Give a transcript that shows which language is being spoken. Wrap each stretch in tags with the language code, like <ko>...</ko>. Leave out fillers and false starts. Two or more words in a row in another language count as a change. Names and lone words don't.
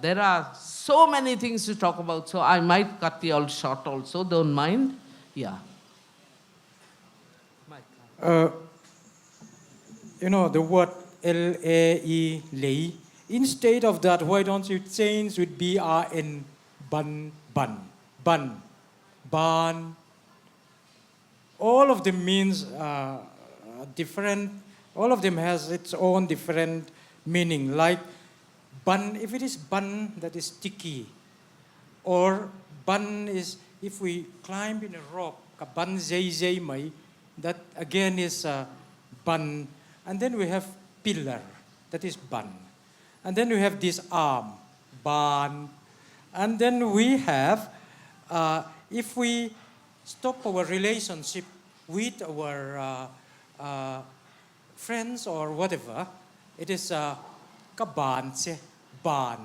<en>There are so many things to talk about, so I might cut you all short also, don't mind. Yeah. uh, you know, the word L-A-E, lei. Instead of that, why don't you change with B-R-N, bun, bun, bun, ban. All of them means different, all of them has its own different meaning. Like bun, if it is bun, that is sticky. Or bun is, if we climb in a rock,</en> <lus>ka bun zay zay mai,</lus> <en>that again is bun. And then we have pillar, that is bun. And then we have this arm, ban. And then we have, if we stop our relationship with our friends or whatever, it is</en> <lus>kaban se,</lus> <en>ban.</en>